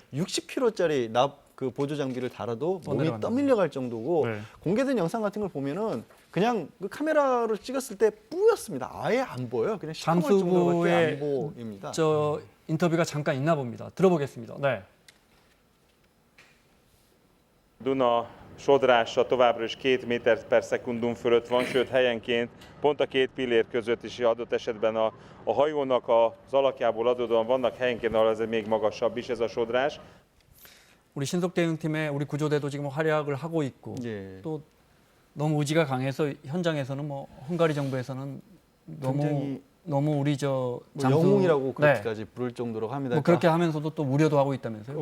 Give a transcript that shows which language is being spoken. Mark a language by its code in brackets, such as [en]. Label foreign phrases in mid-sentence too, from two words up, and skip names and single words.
[ko] 60kg짜리 납 그 보조 장비를 달아도 몸이 떠내려간다. 떠밀려갈 정도고 네. 공개된 영상 같은 걸 보면은 그냥 그 카메라로 찍었을 때 뿌였습니다. 아예 안 보여요. 그냥 시커멀 정도밖에 안 보입니다. 저 인터뷰가 잠깐 있나 봅니다. 들어보겠습니다. 네. [hu] Duna sodrása továbbra is 2 méter per szekundum fölött van, sőt helyenként pont a két pillér között is adott esetben a hajónak az alakjából adódóan vannak helyenként, ahol ez még magasabb is ez a sodrás. [ko] 우리 신속대응팀의 우리 구조대도 지금 활약을 하고 있고 예. 또 너무 의지가 강해서 현장에서는 뭐 헝가리 정부에서는 굉장히 너무 우리 저 뭐 영웅이라고 네. 그렇게까지 부를 정도로 합니다. 뭐 그렇게 하면서도 또 우려도 하고 있다면서요?